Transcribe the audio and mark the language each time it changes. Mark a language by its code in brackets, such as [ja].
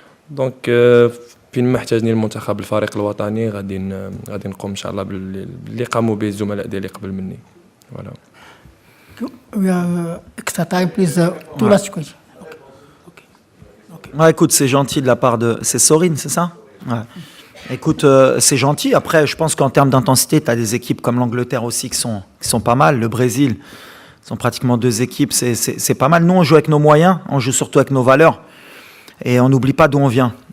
[ar] دونك فين ما احتاجني المنتخب الفريق الوطني غادي نقوم ان شاء الله باللي قاموا به الزملاء ديالي قبل مني. [fr] فوالا. [en] We have extra time, please. Two last questions. [fr] Ouais, écoute, c'est gentil de la part de... C'est Sorine, c'est ça? Ouais. Écoute, c'est gentil. Après, je pense qu'en termes d'intensité, tu as des équipes comme l'Angleterre aussi qui sont pas mal. Le Brésil, sont pratiquement deux équipes. C'est pas mal. Nous, on joue avec nos moyens. On joue surtout avec nos valeurs. Et on n'oublie pas d'où on vient.